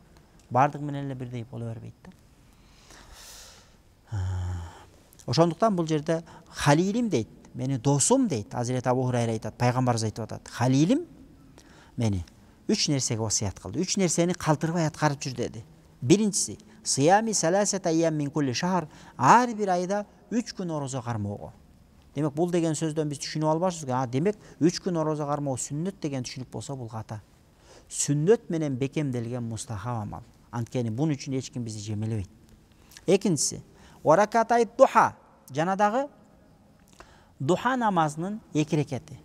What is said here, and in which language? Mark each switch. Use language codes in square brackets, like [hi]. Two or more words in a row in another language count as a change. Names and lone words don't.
[ky] Бардык менен эле бирдей боло бербейт да. Ошондуктан бул жерде халилим дейт, мени досум дейт. Азирет Абу Хурайра айтат, пайгамбарыбыз айтып атат. Халилим мени 3 нерсеге васият кылды. 3 нерсени калтырбай аткарып жүр деди. Биринчиси, [ar] صيام ثلاثة أيام من كل شهر, [ky] ар бир айда 3 күн орозо кармоого. Демек бул деген сөздөн биз түшүнүп албашбызбы? Демек 3 күн орозо кармоо сүннөт деген түшүнүк болсо бул ката. Сүннөт менен бекемделген мустахаб амал. Анткени бунун үчүн эч ким бизди жемелебейт. Экинчиси, [ar] وركعتي الضحى, [ky] жана дагы духа намазынын 2 рекети.